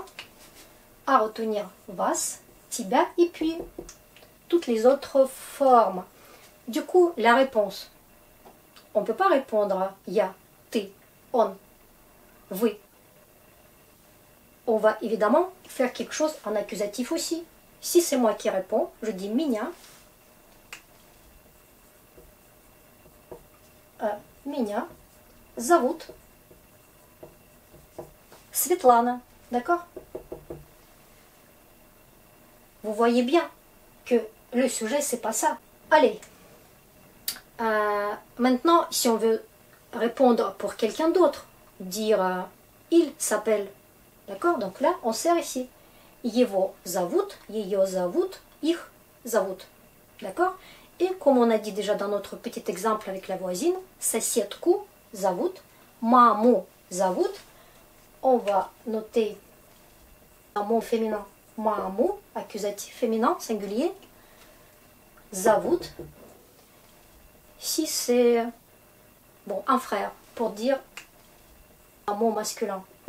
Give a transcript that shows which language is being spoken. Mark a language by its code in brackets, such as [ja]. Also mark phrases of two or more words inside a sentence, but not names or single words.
[fr] À retenir [ru] вас, тебя, [fr] et puis toutes les autres formes. Du coup, la réponse. On ne peut pas répondre à [ru] я, ты, [fr] on, vous. On va évidemment faire quelque chose en accusatif aussi. Si c'est moi qui réponds, je dis [ru] меня. Меня зовут Светлана. [fr] D'accord? Vous voyez bien que le sujet, c'est pas ça. Allez. Maintenant, si on veut répondre pour quelqu'un d'autre, dire il s'appelle. D'accord? Donc là, on sert ici. [ru] Его зовут, ее зовут, их зовут. [fr] D'accord? Et comme on a dit déjà dans notre petit exemple avec la voisine, [ru] соседку зовут, маму зовут. [fr] On va noter un mot féminin, маму, accusatif féminin, singulier, зовут. Si c'est bon, un frère, pour dire un mot masculin.